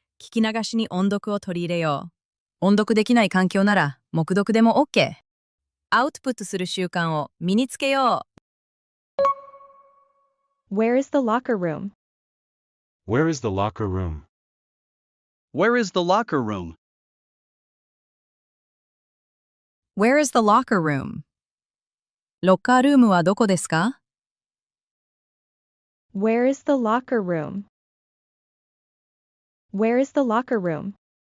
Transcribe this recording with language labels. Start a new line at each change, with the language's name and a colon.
Japanese: 聞き流しに音読を取り入れよう。音読できない環境なら、黙読でも OK。アウトプットする習慣を身につけよう。
English: Where is the locker room? Where is the locker room? Where is the locker room? Where is the locker room?
Japanese: ロッカールームはどこですか？
English: Where is the locker room? Where is the locker room?